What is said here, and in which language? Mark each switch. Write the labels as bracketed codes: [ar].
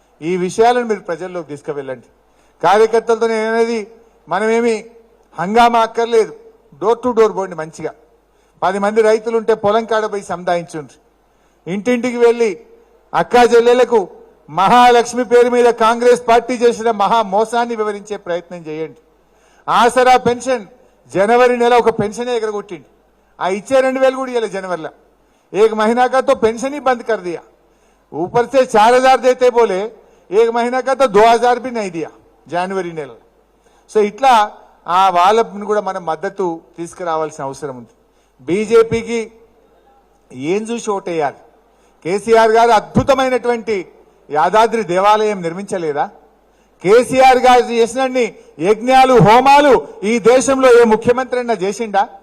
[te] ఈ విషయాలను మీరు ప్రజల్లోకి తీసుకువెళ్ళండి। కార్యకర్తలతో నేననేది, మనమేమి హంగామా అక్కర్లేదు, డోర్ టు డోర్ పోండి, మంచిగా 10 మంది రైతులుంటే పొలం కాడ పోయి సంధాయించుండ్రి, ఇంటింటికి వెళ్లి అక్కా చెల్లెలకు మహాలక్ష్మి పేరు మీద కాంగ్రెస్ పార్టీ చేసిన మహా మోసాన్ని వివరించే ప్రయత్నం చేయండి। ఆసరా పెన్షన్ जनवरी నెల ఒక పెన్షన్ ఎగరగొట్టిండు, ఆ ఇచ్చే 2000 కూడా ఇవ్వలేదు जनवरी। [hi] एक महीना का तो पेंशन ही बंद कर दिया, ऊपर से 4000 देते बोले, 1 महीना का तो 2000 भी नहीं दिया जनवरी [te] నెల। సో ఇట్లా ఆ వాళ్ళని కూడా మనం మద్దతు తీసుకురావాల్సిన అవసరం ఉంది। బీజేపీకి ఏం చూసి ఓటేయాలి? కేసీఆర్ గారు అద్భుతమైనటువంటి యాదాద్రి దేవాలయం నిర్మించలేదా? కేసీఆర్ గారు చేసినన్ని యజ్ఞాలు హోమాలు ఈ దేశంలో ఏ ముఖ్యమంత్రి అయినా చేసిండా?